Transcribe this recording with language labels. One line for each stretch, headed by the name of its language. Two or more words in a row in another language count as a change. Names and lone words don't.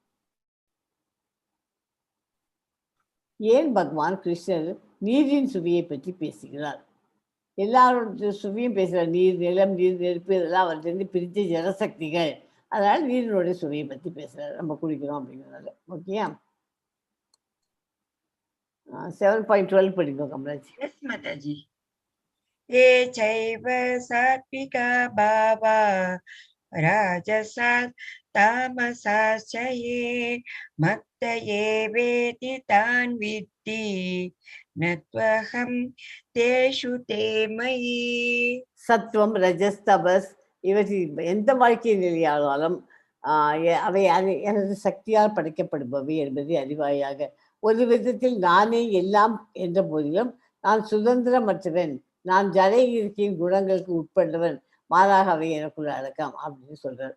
Tamil: ஏன் பகவான் கிருஷ்ணர் நீரின் சுவையை பற்றி பேசுகிறார்? எல்லாரோட சுவையும் பேசுகிறார். நீர், நிலம், நீர், நெருப்பு இதெல்லாம் அவர்கிட்ட பிரித்த ஜனசக்திகள். அதனால நீரினுடைய சுவையை பற்றி பேசுகிறார், நம்ம குடிக்கிறோம் அப்படிங்கிறதால. ஓகேயா? 7.12 படிங்க கமலாஜி.
English: Yes, Mataji.
Sanskrit: ये चैव सात्विका भावा राजसात् तामसाश्च ये मत्त एवेति तान् विद्धि न त्वहं तेषु ते मयि.
Tamil: சத்துவம், ரஜஸ், தபஸ் இவற்றில் எந்த வாழ்க்கை நிலையாலும் அவை எனது சக்தியால் படைக்கப்படுபவை என்பதை அறிவாயாக. ஒரு விதத்தில் நானே எல்லாம் என்ற போதிலும் நான் சுதந்திரமற்றவன், நான் ஜட இயற்கையின் குணங்களுக்கு உட்பட்டவன், மாறாக அவை எனக்குள்ள அடக்கம் அப்படின்னு சொல்றார்.